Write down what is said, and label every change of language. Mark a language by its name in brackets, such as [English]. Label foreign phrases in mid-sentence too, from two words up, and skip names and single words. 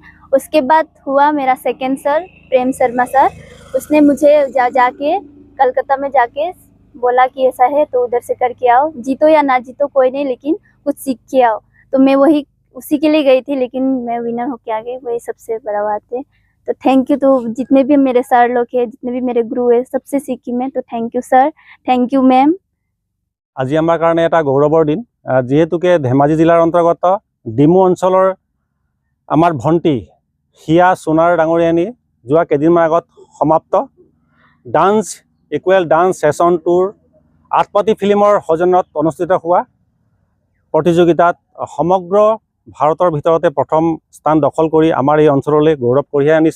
[Hindi] उसके बाद हुआ मेरा [English] second sir [Hindi] प्रेम शर्मा सर, उसने मुझे जाके कलकत्ता में जाके बोला कि ऐसा है तो उधर से करके आओ, जीतो या ना जीतो कोई नहीं, लेकिन कुछ सीख के आओ। तो मैं वही उसी के लिए गई थी, लेकिन मैं विनर होके आ गई, वही सबसे बड़ा बात है। तो [English] thank you to [Hindi] जितने भी मेरे सर लोग हैं, जितने भी मेरे गुरु है, सबसे सीखी मैं। [English] तो thank you sir, thank you ma'am. [Assamese] আজি আমাৰ কাৰণে এটা গৌৰৱৰ দিন, যিহেতুকে ধেমাজি জিলাৰ অন্তৰ্গত ডিমৌ অঞ্চলৰ আমাৰ ভণ্টি হিয়া সোণাৰ ডাঙৰীয়ানী যোৱা কেইদিনমান আগত সমাপ্ত ডান্স ইকুৱেল ডান্স ছেছন 2ৰ আটপাটি ফিল্মৰ সৌজন্যত অনুষ্ঠিত হোৱা প্ৰতিযোগিতাত সমগ্ৰ ভাৰতৰ ভিতৰতে প্ৰথম স্থান দখল কৰি আমাৰ এই অঞ্চললৈ গৌৰৱ কঢ়িয়াই আনিছে।